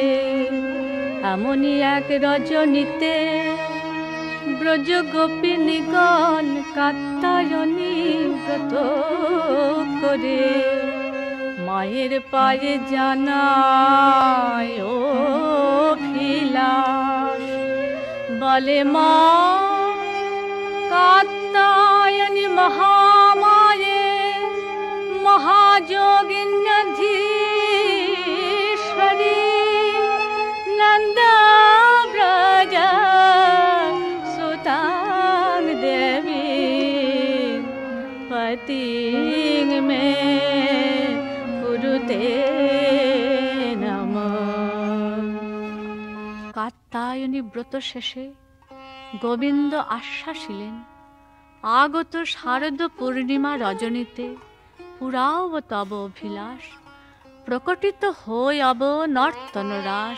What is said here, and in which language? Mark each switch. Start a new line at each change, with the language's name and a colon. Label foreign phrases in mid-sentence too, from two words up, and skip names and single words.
Bangla: এমনই এক রজনীতে ব্রজ গোপিনীগণ কাত্যায়নী ব্রত করে মায়ের পায়ে জানায় অভিলাষ বলে মা
Sanskrit: কাত্যায়নী মহামায়ে महाजोगिन्यधीश्वरी नंद ब्रज सुतां देवी पतिं में कुरुते नमः।
Bangla: কাত্যায়নী ব্রত শেষে গোবিন্দ আশ্বাসিলেন আগত শারদ পূর্ণিমা রজনীতে পুরাও তব অভিলাষ প্রকটিত হই অব নর্তন রাস।